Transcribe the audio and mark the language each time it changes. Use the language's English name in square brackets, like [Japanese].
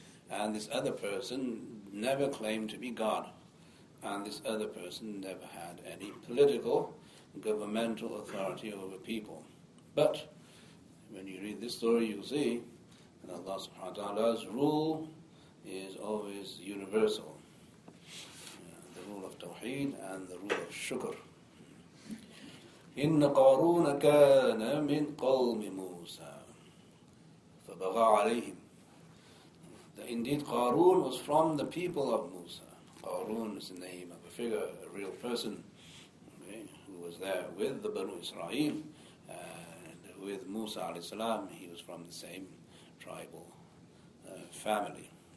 [English] And this other person never claimed to be God. And this other person never had any political, governmental authority over people. But when you read this story, you'll see that Allah subhanahu wa ta'ala's rule is always universal. The rule of Tawheed and the rule of shukr. [Arabic] إن قارون كان من قوم موسى فبغى عليهم. [English] Indeed, Qaroon was from the people of Musa. Qaroon is the name of a figure, a real person, okay, who was there with the Banu Israel, and with Musa alayhi salam. He was from the same tribal family.